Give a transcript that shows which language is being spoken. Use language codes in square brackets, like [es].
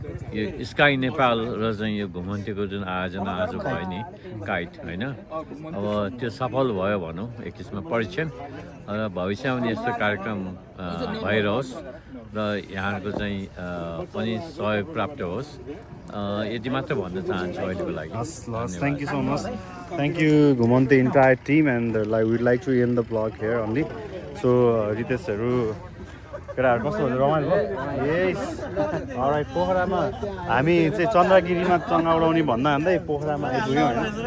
[ne] यो स्काई नेपाल र चाहिँ यो घुमन्तीको जुन आयोजना आज भयो नि काइट होइन अब त्यो सफल भयो भनौँ एक किसिममा परीक्षण र भविष्यमा पनि यस्तो कार्यक्रम भइरहोस् र यहाँहरूको चाहिँ पनि सहयोग प्राप्त होस् यति मात्र भन्न चाहन्छु अहिलेको लागि [en] Thank you so much. Thank you, Gumonte entire team, and like we'd like to end the vlog here only. [ne] So, Riteshहरू केटाहरू कस्तो रमाइलो भयो? [en] Yes. [ne] Alright, पोखरामा हामी चाहिँ चन्द्रगिरीमा चङ्गा उडाउने भन्दा भन्दै पोखरामा आइपुग्यौँ होइन.